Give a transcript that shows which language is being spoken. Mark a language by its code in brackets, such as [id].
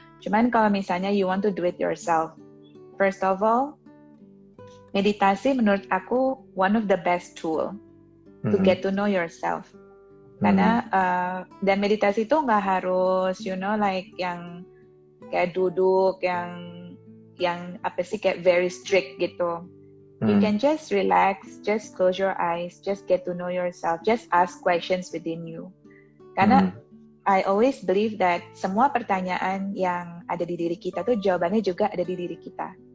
[id] Cuman kalau misalnya [en] you want to do it yourself, first of all, [id] meditasi menurut aku [en] one of the best tool to get to know yourself. [id] Karena dan meditasi itu nggak harus yang kayak duduk yang apa sih kayak [en] very strict [id] gitu. [en] You can just relax, just close your eyes, just get to know yourself, just ask questions within you. [id] Karena [en] I always believe that [id] semua pertanyaan yang ada di diri kita tuh jawabannya juga ada di diri kita.